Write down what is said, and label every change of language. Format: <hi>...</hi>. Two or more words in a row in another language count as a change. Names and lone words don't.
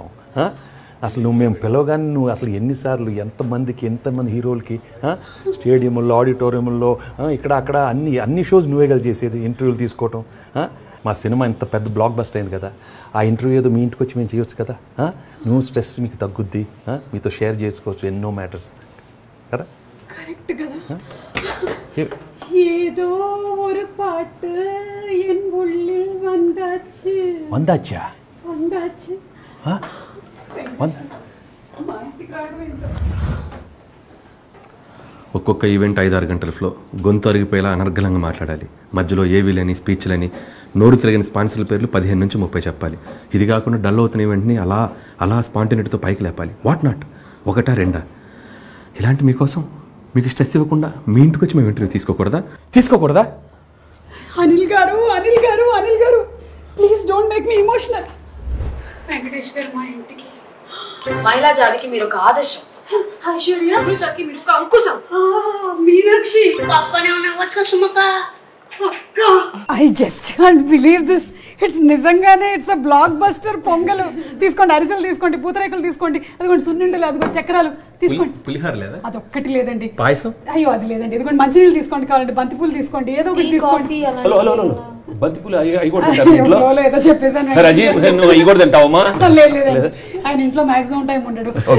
<te>అసలు నువ్వు మేము పిలవగానే నువ్వు అసలు ఎన్నిసార్లు ఎంతమంది హీరోలకి స్టేడియంలో, ఆడిటోరియంలో, ఇక్కడ అక్కడ అన్ని షోస్ నువ్వే కదా చేసేది, ఇంటర్వ్యూలు తీసుకోవటం. మా సినిమా ఇంత పెద్ద బ్లాక్ బస్టర్ అయింది కదా, ఆ ఇంటర్వ్యూ ఏదో మీ ఇంటికి వచ్చి మేము చేయొచ్చు కదా. నువ్వు స్ట్రెస్ మీకు తగ్గుద్ది, మీతో షేర్ చేసుకోవచ్చు ఎన్నో మ్యాటర్స్ కదా. కరెక్ట్ కదా. ఏదో</te> <ta>ஒரு பாட்டு என் உள்ளில் வந்தாச்சு. வந்தாச்சா? வந்தாச்சு.</ta> <te>ఒక్కొక్క ఈవెంట్ 5-6 గంటల ఫ్లో, గొంతు అరిగిపోయేలా అనర్గళంగా మాట్లాడాలి. మధ్యలో ఏవీలని, స్పీచ్లని, నోరు తిరిగిన స్పాన్సర్ల పేర్లు 15 నుంచి 30 చెప్పాలి. ఇది కాకుండా డల్ అవుతున్న ఈవెంట్ని అలా స్పాంటినిటీతో పైకి లేపాలి.</te> <en>what not,</en> <te>1-2 ఇలాంటి మీకోసం మీకు స్ట్రెస్ ఇవ్వకుండా మీ ఇంటికి వచ్చి మేము ఇంటర్వ్యూ తీసుకోకూడదా?</te> <en>అనిల్ గారు please don't make me emotional.</en> <te>వెంకటేష్ గారు మా ఇంటికి. మహిళా జాతికి మీరు ఒక ఆదర్శం, ఐశ్వర్యకి మీరు ఒక అంకుశం. మీనాక్షి పక్కనే ఉన్న సుమక.</te> <en>I just can't believe this. It's నిజంగానే it's a blockbuster.</en> <te>పొంగలు తీసుకోండి, అరిసెలు తీసుకోండి, పూతరేకులు తీసుకోండి, అదిగోండి సున్నుండలు, అదిగోండి చక్రాలు తీసుకోండి. పులిహార లేదా? అదొక్కటి లేదండి. పాయసం? అయ్యో అది లేదండి. ఇదిగోండి మంచినీళ్ళు తీసుకోండి, కావాలంటే బంతిపూలు తీసుకోండి, ఏదో ఒకటి తీసుకోండి. బంతిపూలు ఏదో చెప్పేసాను. లేదు, ఆయన ఇంట్లో మాక్సిమం టైం ఉండడు.</te>